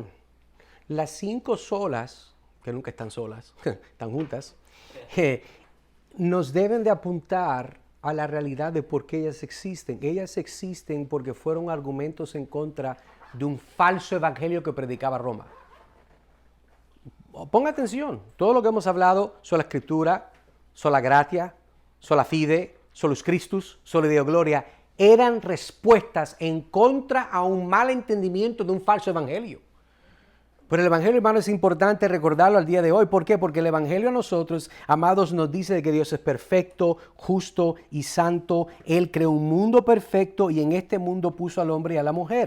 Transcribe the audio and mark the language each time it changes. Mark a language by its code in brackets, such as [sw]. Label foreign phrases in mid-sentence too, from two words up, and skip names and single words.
[es] Las 5 solas, que nunca están solas, están juntas, nos deben de apuntar a la realidad de por qué ellas existen. Ellas existen porque fueron argumentos en contra de un falso evangelio que predicaba Roma. Ponga atención, todo lo que hemos hablado, sola escritura, [la] sola gratia, sola fide, solus Christus, sola Deo gloria, [es] eran respuestas en contra a un mal entendimiento de un falso evangelio. Pero el evangelio, hermano, es importante recordarlo al día de hoy. ¿Por qué? Porque el evangelio a nosotros, amados, nos dice de que Dios es perfecto, justo y santo. Él creó un mundo perfecto y en este mundo puso al hombre y a la mujer.